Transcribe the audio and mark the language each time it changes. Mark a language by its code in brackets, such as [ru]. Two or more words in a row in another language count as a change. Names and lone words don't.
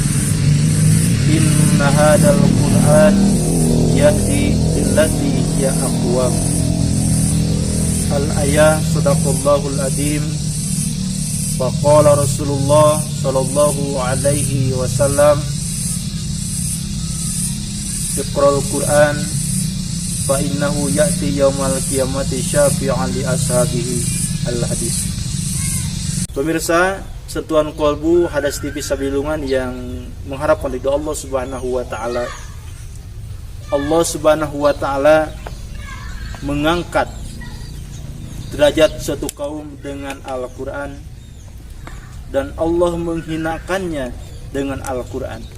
[ar] إن هذا القرآن يهدي للتي هي أقوم. الآية، صدق الله العظيم. وقال رسول الله صلى الله عليه وسلم، اقرؤوا القرآن فإنه يأتي يوم القيامة شفيعا لأصحابه. [id] Al-hadis. Pemirsa Sentuhan Kolbu Hadas TV Sabilungan yang mengharapkan ridha Allah [ar] سبحانه وتعالى. [id] Allah [ar] سبحانه وتعالى [id] mengangkat derajat suatu kaum dengan Al-Qur'an dan Allah menghinakannya dengan Al-Qur'an.